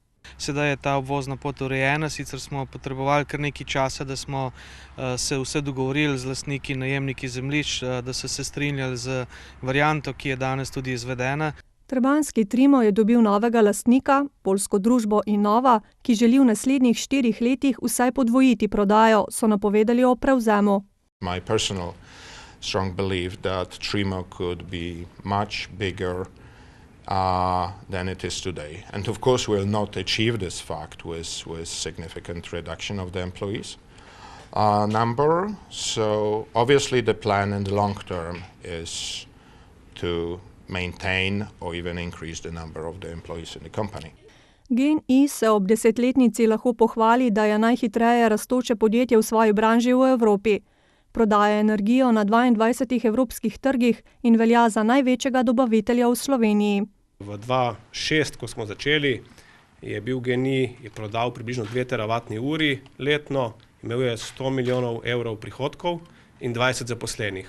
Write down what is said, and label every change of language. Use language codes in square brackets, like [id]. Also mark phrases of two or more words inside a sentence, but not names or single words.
[sl] Sedaj je ta obvozna pot urejena, sicer smo potrebovali kar nekaj časa, da smo se vse dogovorili z lastniki, najemniki zemljišč, da so se strinjali z varianto, ki je danes tudi izvedena. Trebanjski Trimo je dobil novega lastnika, poljsko družbo Innova, ki želi v naslednjih 4 letih vsaj podvojiti prodajo, so napovedali o prevzemu. [en] My personal strong belief that Trimo could be much bigger than it is today. And of course we'll not achieve this fact with significant reduction of the employees. number. So obviously the plan in the long term is to maintain or even increase the number of the employees in the company. [sl] GEN-I se ob desetletnici lahko pohvali, da je najhitreje rastoče podjetje v svoji branži v Evropi. Prodaja energijo na 22 evropskih trgih in velja za največjega dobavitelja v Sloveniji. V 2006, ko smo začeli, je bil GEN-I prodal približno 2 teravatni uri letno, imel je 100 milijonov evrov prihodkov in 20 zaposlenih.